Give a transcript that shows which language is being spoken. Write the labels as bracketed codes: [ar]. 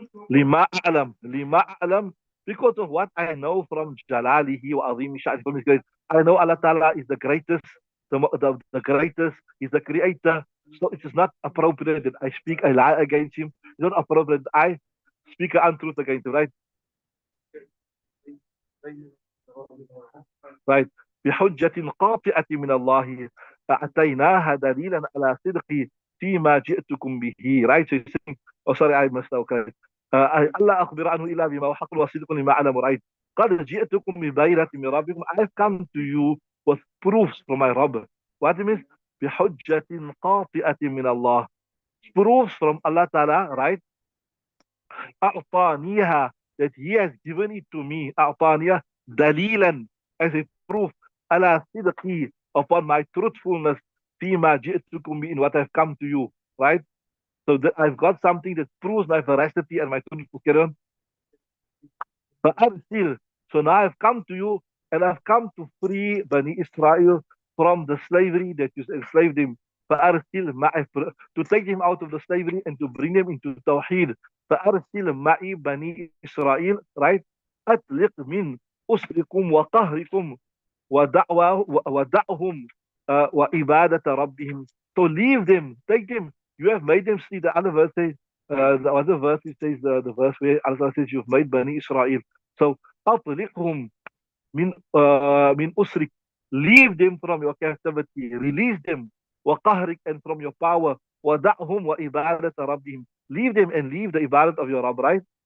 [ar] Lima a'lam, [en] because of what I know from [ar] Jalalihi wa Azim Sha'ni, [en] from his great. I know Allah Ta'ala is the greatest, the greatest, He's the creator. So it is not appropriate that I speak a lie against Him. It's not appropriate that I speak an untruth against Him, right? Right. [ar] بحجة قاطعة من الله أتيناها دليلا على صدقي فيما جئتكم به. [en] Right. So he's saying, oh sorry, I messed up. Okay. [ar] ألا أخبر عنه إلا بما هو حق وصدق لما أعلم. Right. قد جئتكم ببينة من ربكم. [en] I've come to you with proofs from my Rabb. What it means? [ar] بحجة قاطعة من الله. [en] Proofs from Allah Ta'ala, right? أعطانيها, that He has given it to me. [ar] أعطانيها دليلا, [en] as a proof [ar] على صدقي, [en] upon my truthfulness [ar] فيما جئتكم به, [en] in what I've come to you, right? So that I've got something that proves my veracity and my truthfulness. فأرسل, so now I've come to you and I've come to free Bani Israel from the slavery that you enslaved them. [ar] فأرسل معي, [en] to take them out of the slavery and to bring them into Tawheed. [ar] فأرسل معي بني إسرائيل, right? أطلق من أسركم وقهركم ودعهم وعبادة ربهم. [en] So leave them, take them. You have made them see. The other verse says, the other verse it says the verse where Allah says you've made Bani Israel. So [ar] أطلقهم من أسرك, [en] leave them from your captivity, release them [ar] وقهرك, [en] and from your power [ar] ودعهم وعبادة ربهم, [en] leave them and leave the ibadat of your Rabb, right?